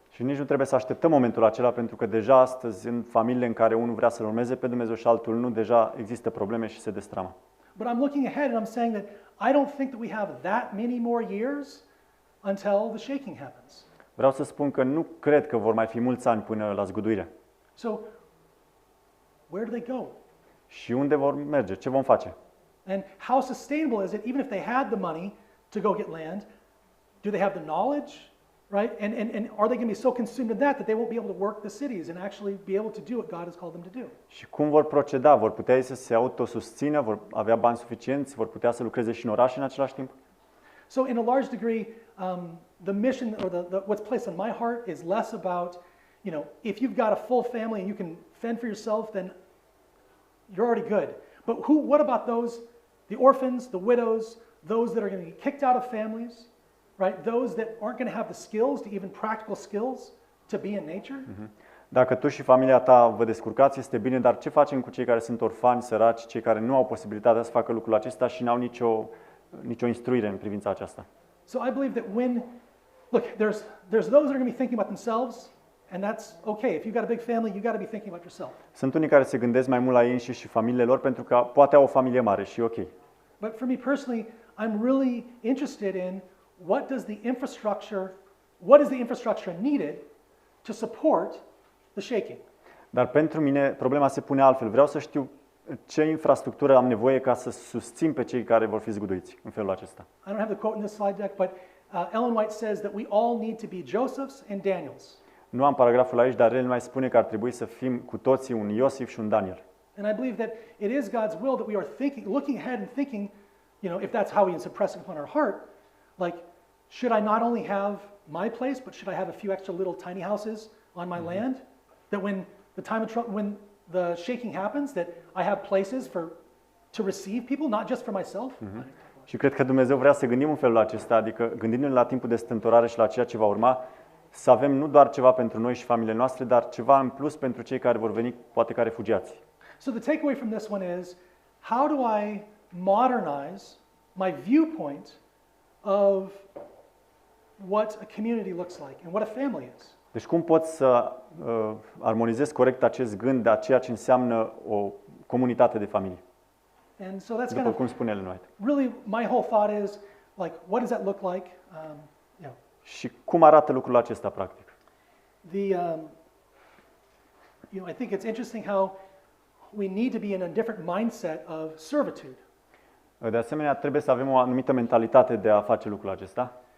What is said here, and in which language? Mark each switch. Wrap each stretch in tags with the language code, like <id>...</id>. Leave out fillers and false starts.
<ro>Și nici nu trebuie să așteptăm momentul acela, pentru că deja astăzi, în familiile în care unul vrea să-L urmeze pe Dumnezeu și altul nu, deja există probleme și se destramă.</ro> <en>But I'm looking ahead and I'm saying that I don't think that we have that many more years until the shaking happens.</en> <ro>Vreau să spun că nu cred că vor mai fi mulți ani până la zguduire.</ro> <en>So, where do they go?</en> <ro>Și unde vor merge? Ce vom face?</ro> <en>And how sustainable is it, even if they had the money to go get land, do they have the knowledge, right? And are they going to be so consumed in that they won't be able to work the cities and actually be able to do what God has called them to do?</en> <ro>Și cum vor proceda? Vor putea ei să se autosusțină? Vor avea bani suficienți? Vor putea să lucreze și în oraș în același timp?</ro> <en>So in a large degree, the mission or what's placed on my heart is less about, if you've got a full family and you can fend for yourself, then you're already good. But what about the orphans, the widows, those that are going to get kicked out of families, right? Those that aren't going to have the skills, to even practical skills, to be in nature?</en> <ro>Dacă tu și familia ta vă descurcați, este bine, dar ce facem cu cei care sunt orfani, săraci, cei care nu au posibilitatea să facă lucrul acesta și n-au nicio instruire în privința aceasta?</ro> <en>So I believe that there's those that are going to be thinking about themselves, and that's okay. If you've got a big family, you've got to be thinking about yourself.</en> <ro>Sunt unii care se gândesc mai mult la ei înșiși și familiile lor pentru că poate au o familie mare și ok.</ro> <en>But for me personally, I'm really interested in what is the infrastructure needed to support the shaking.</en> <ro>Dar pentru mine problema se pune altfel. Vreau să știu ce infrastructură am nevoie ca să susțin pe cei care vor fi zguduiți în felul acesta.</ro> <en>I don't have the quote in this slide deck, but Ellen White says that we all need to be Josephs and Daniels.</en> <ro>Nu am paragraful aici, dar el mai spune că ar trebui să fim cu toții un Iosif și un Daniel.</ro> <en>And I believe that it is God's will that we are looking ahead and thinking, if that's how He is impressing upon our heart, like, should I not only have my place, but should I have a few extra little tiny houses on my land? That when the shaking happens, that I have places to receive people, not just for myself.</en> <ro>Și cred că Dumnezeu vrea să gândim în felul acesta, adică gândindu-ne la timpul de strâmtorare și la ceea ce va urma, să avem nu doar ceva pentru noi și familiile noastre, dar ceva în plus pentru cei care vor veni, poate ca refugiați.</ro> <en>So the takeaway from this one is, how do I modernize my viewpoint of what a community looks like and what a family is?</en> <ro>Deci cum pot să armonizez corect acest gând de ceea ce înseamnă o comunitate de familie?</ro> <en>And so that's</en> <ro>După cum spune Ellen White.</ro> <en>Really, my whole thought is, like, what does that look like?</en> <ro>Și cum arată lucrul acesta practic?</ro> <en>I think it's interesting how we need to be in a different mindset of servitude.</en> <ro>De asemenea, trebuie să avem o anumită mentalitate de a face lucrul acesta.</ro>